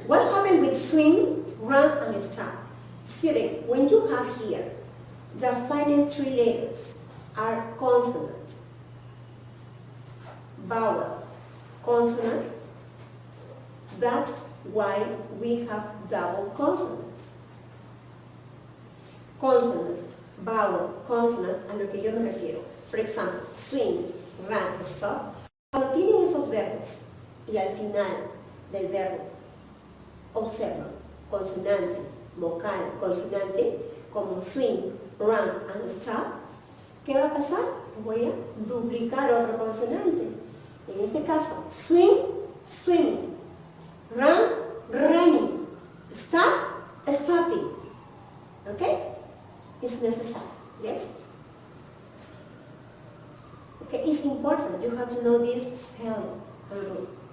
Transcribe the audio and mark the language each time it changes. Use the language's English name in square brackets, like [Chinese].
[English] What happened with swim, run, and stop? Student, when you have here the final three letters are consonant, vowel, consonant, that's why we have double consonant. Consonant, vowel, consonant, [Spanish] a lo que yo me refiero. [English] For example, swim, run, stop. [Spanish] Cuando tienen esos verbos y al final del verbo observan consonante, vocal, consonante, como [English] swim, run and stop, [Spanish] ¿qué va a pasar? Voy a duplicar otro consonante. En este caso, [English] swim, swimming, run, running, stop, stopping. [Spanish] ¿Ok? [English] It's necessary, yes? Okay, it's important. You have to know this spelling and rule.